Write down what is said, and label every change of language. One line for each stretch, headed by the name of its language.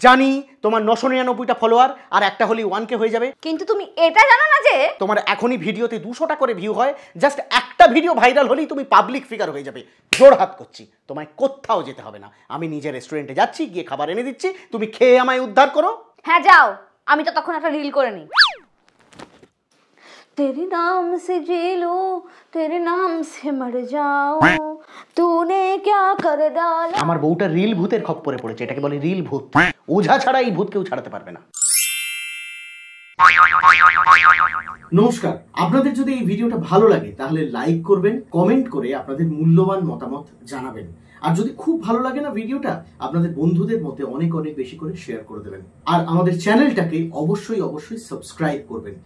Bangla: জানি তোমার 999টা ফলোয়ার, আর একটা হলেই 1K হয়ে যাবে। কিন্তু তুমি এটা জানো না যে তোমার এখনই ভিডিওতে 200টা করে ভিউ হয়, জাস্ট একটা ভিডিও ভাইরাল হলেই তুমি পাবলিক ফিগার হয়ে যাবে। জোর হাত করছি, তোমায় কোথাও যেতে হবে না, আমি নিজে রেস্টুরেন্টে যাচ্ছি, গিয়ে খাবার এনে দিচ্ছি, তুমি খেয়ে আমায় উদ্ধার করো। হ্যাঁ যাও, আমি তো তখন একটা রিল করে নিই।
Hindi: तेरे नाम से जी लूं, तेरे नाम से मर जाऊं, तूने क्या कर डाला।
Bangla: আমার বউটা রিল ভূতের খপ্পরে পড়েছে, এটাকে বলে রিল ভূত। ওঝা ছাড়া এই ভূত কেউ ছাড়াতে পারবে না। নমস্কার, আপনাদের যদি এই ভিডিওটা ভালো লাগে তাহলে লাইক করবেন, কমেন্ট করে আপনাদের মূল্যবান মতামত জানাবেন, আর যদি খুব ভালো লাগে না ভিডিওটা, আপনাদের বন্ধুদের মধ্যে অনেক অনেক বেশি করে শেয়ার করে দেবেন, আর আমাদের চ্যানেলটাকে অবশ্যই অবশ্যই সাবস্ক্রাইব করবেন।